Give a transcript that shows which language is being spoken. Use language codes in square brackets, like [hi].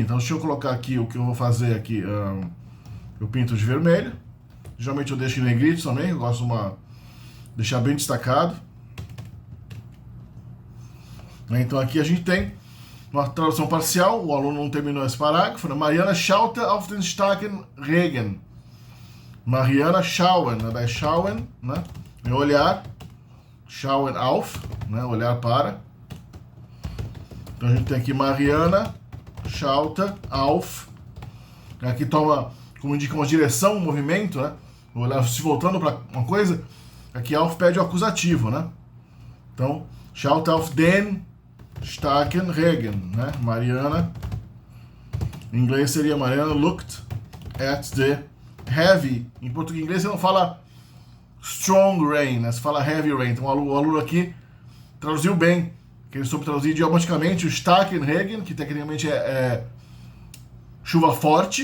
[pt] Então, deixa eu colocar aqui o que eu vou fazer aqui. Eu pinto de vermelho. Geralmente eu deixo em negrito também, eu gosto de deixar bem destacado. Então aqui a gente tem uma tradução parcial, o aluno não terminou esse parágrafo, né? [de] Mariana schaute auf den starken Regen. [pt] Mariana schauen, né? Da schauen, né? É olhar, schauen auf, né? Olhar para. Então a gente tem aqui [de] Mariana schaute auf. [pt] Aqui toma, como indica, uma direção, um movimento, né? Olhar se voltando para uma coisa. Aqui auf pede o acusativo, né? [de] Então, schaute auf den starken Regen, né? [pt] Mariana, em inglês seria Mariana [en] looked at the heavy. [pt] Em português, inglês você não fala [en] strong rain, [pt] né? Você fala [en] heavy rain. [pt] Então o aluno aqui traduziu bem, que ele soube traduzir idiomaticamente o [de] starken Regen, [pt] que tecnicamente é chuva forte.